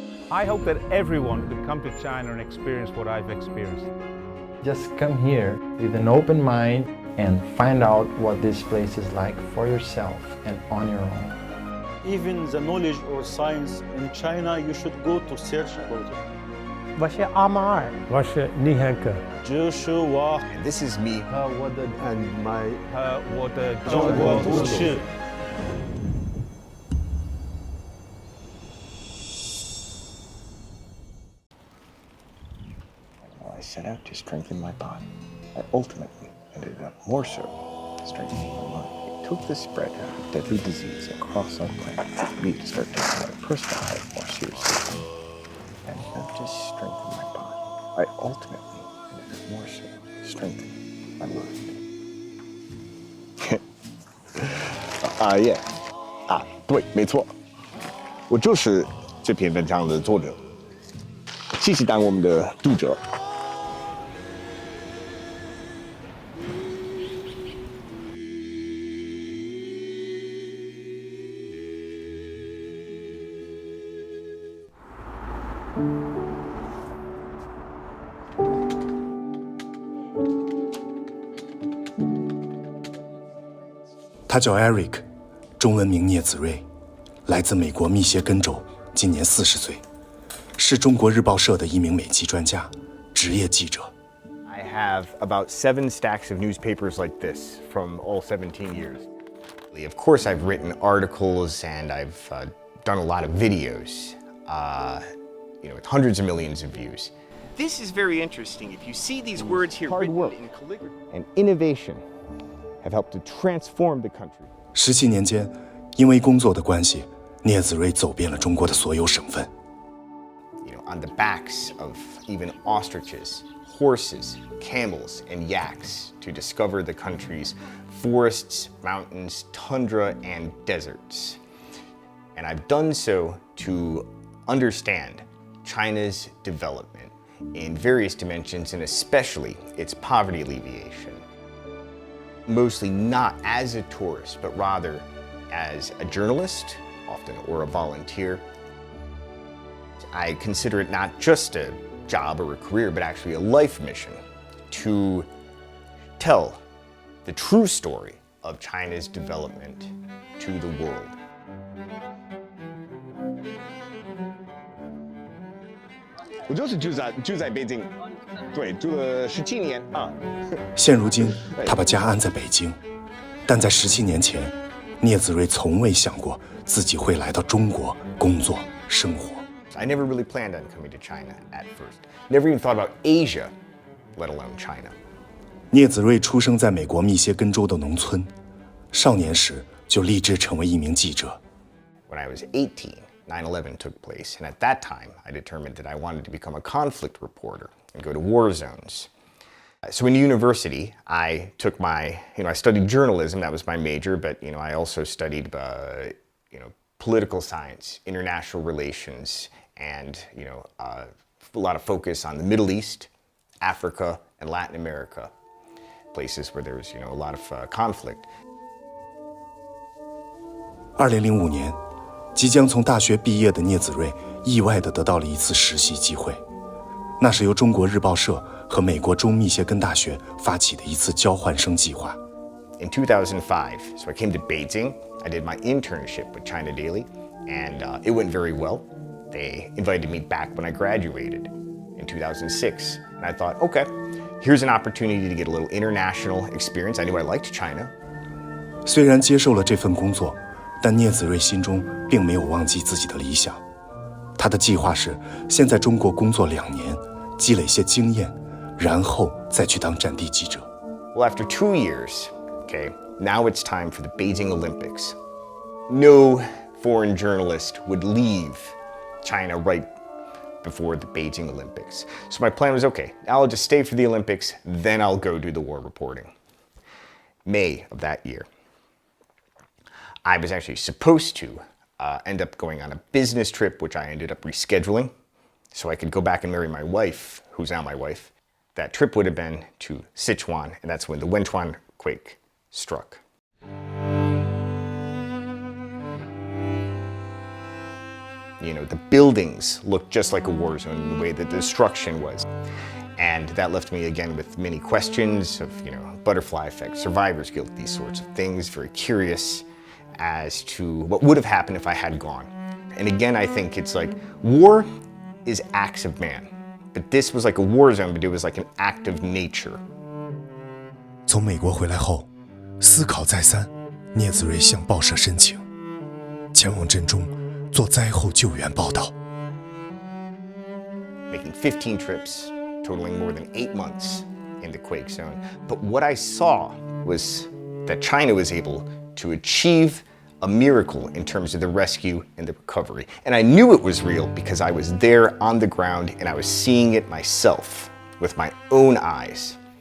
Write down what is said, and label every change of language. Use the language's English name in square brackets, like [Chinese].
[English] I hope that everyone could come to China and experience what I've experienced. Just come here with an open mind and find out what this place is like for yourself and on your own. Even the knowledge or science in China, you should go to search about it. [Chinese] 我是阿马尔，我是尼汉克。这是我 [English] And this is me. [Chinese] 和我的 [English] and my [Chinese] 和我的中国故事。 [English] I set out to strengthen my body. I ultimately ended up more so strengthening my mind. It took the spread of deadly disease across our planet for me to start taking my personal health more seriously. And not just strengthen my body, I ultimately ended up more so strengthening my mind. Yeah. [Chinese] 对，没错，我就是这篇文章的作者。谢谢当我们的读者。他叫 Eric， 中文名聂子睿，来自美国密歇根州，今年40岁，是中国日报社的一名美籍专家，职业记者。 [English] I have about 7 stacks of newspapers like this from all 17 years. Of course, I've written articles and I've done a lot of videos, with hundreds of millions of views. This is very interesting. If you see these words here Hard written work in calligraphy. and innovation have helped to transform the country. [Chinese] 17年间，因为工作的关系，聂子睿走遍了中国的所有省份。 [English] On the backs of even ostriches, horses, camels, and yaks to discover the country's forests, mountains, tundra, and deserts. And I've done so to understand China's development in various dimensions, and especially its poverty alleviation. Mostly not as a tourist, but rather as a journalist, often, or a volunteer. I consider it not just a job or a career, but actually a life mission to tell the true story of China's development to the world. [Chinese] 我就是住在北京，对，住了17年啊。现如今，他把家安在北京，但在17年前，聂子睿从未想过自己会来到中国工作生活。 [English] I never really planned on coming to China at first. Never even thought about Asia, let alone China. [Chinese] 聂子睿出生在美国密歇根州的农村，少年时就立志成为一名记者。 [English] When I was 18, 9/11 took place, and at that time, I determined that I wanted to become a conflict reporter and go to war zones. So in university, I took I studied journalism, that was my major, but, I also studied, political science, international relations, and, a lot of focus on the Middle East, Africa, and Latin America, places where there was, a lot of conflict. [Chinese] 2005年，即将从大学毕业的聂子睿意外地得到了一次实习机会，那是由中国日报社和美国中密歇根大学发起的一次交换生计划。 [English] In 2005, so I came to Beijing. I did my internship with China Daily, and it went very well. They invited me back when I graduated in 2006, and I thought, okay, here's an opportunity to get a little international experience. I knew I liked China. [Chinese] 虽然接受了这份工作，但聂子睿心中并没有忘记自己的理想。他的计划是先在中国工作2年，积累些经验，然后再去当战地记者。 [English] Well, after 2 years, okay, now it's time for the Beijing Olympics. No foreign journalist would leave China right before the Beijing Olympics. So my plan was, okay, I'll just stay for the Olympics, then I'll go do the war reporting. May of that year, I was actually supposed to end up going on a business trip, which I ended up rescheduling, so I could go back and marry my wife, who's now my wife. That trip would have been to Sichuan, and that's when the Wenchuan quake struck. the buildings looked just like a war zone in the way that the destruction was. And that left me again with many questions of, butterfly effect, survivor's guilt, these sorts of things, very curious as to what would have happened if I had gone. And again, I think it's like war is acts of man, but this was like a war zone, but it was like an act of nature. [Chinese] 从美国回来后，思考再三，聂子睿向报社申请，前往震中做灾后救援报道。 [English] Making 15 trips, totaling more than 8 months in the quake zone. But what I saw was that China was able to achieve a miracle in terms of the rescue and the recovery. And I knew it was real because I was there on the ground and I was seeing it myself with my own eyes.